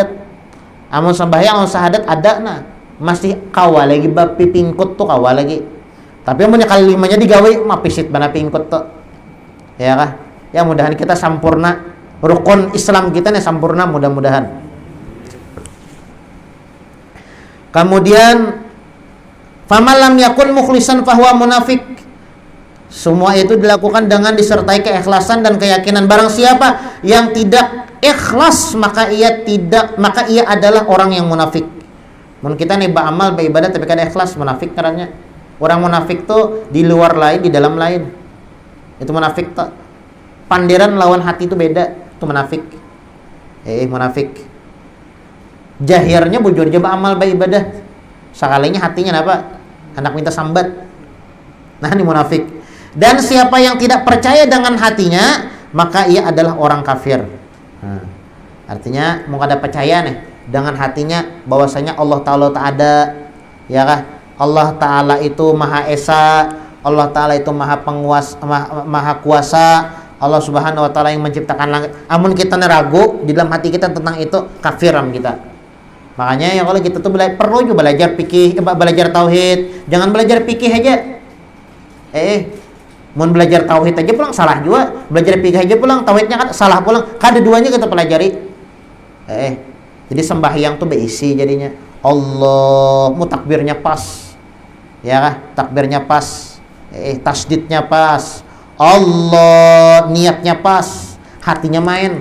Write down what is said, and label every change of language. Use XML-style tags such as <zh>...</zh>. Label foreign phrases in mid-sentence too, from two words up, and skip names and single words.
<bjn>Amun sembahyang lawan sahadat ada nah masih kawa lagi bab pipingkut tuh kawa lagi. Tapi amunnya kali limanya digawe mah pisit bana pingkut tuh. Ya kah? Ya mudahan kita sampurna, rukun Islam kita nih sampurna mudah-mudahan.</bjn> <ar>Kemudian فمن لم يكن مخلصا فهو منافق.</ar> <id>Semua itu dilakukan dengan disertai keikhlasan dan keyakinan. Barang siapa yang tidak ikhlas maka ia adalah orang yang munafik.</id> <bjn>Mun kita nih beramal beribadah tapi kada ikhlas, munafik caranya. Orang munafik tuh di luar lain, di dalam lain. Itu munafik tuh. Pandiran lawan hati itu beda, itu munafik. Munafik. Jahirnya bujur je beramal beribadah. Sekalinya hatinya apa? Hendak minta sambat. Nah, ini munafik.</bjn> <id>Dan siapa yang tidak percaya dengan hatinya, maka ia adalah orang kafir.</id> <bjn>Nah, artinya mau kada percaya nih dengan hatinya bahwasanya Allah Ta'ala tak ada, ya kah?</bjn> <id>Allah Ta'ala itu Maha Esa, Allah Ta'ala itu Maha Penguasa, Maha Kuasa, Allah</id> <ar>سبحانه وتعالى</ar> <id>yang menciptakan langit.</id> <bjn>Amun kita ragu di dalam hati kita tentang itu, kafiram kita. Makanya ya kalau kita tuh perlu juga belajar fikih, belajar tauhid.</bjn> <id>Jangan belajar fikih aja.</id> <bjn>Mau belajar tauhid aja pulang salah juga, belajar fikih aja pulang tauhidnya kan salah pulang. Kada duanya kita pelajari. Jadi sembahyang tuh berisi jadinya. Allah, mu takbirnya pas. Ya kah? Takbirnya pas. Tasdidnya pas. Allah, niatnya pas. Hatinya main.</bjn>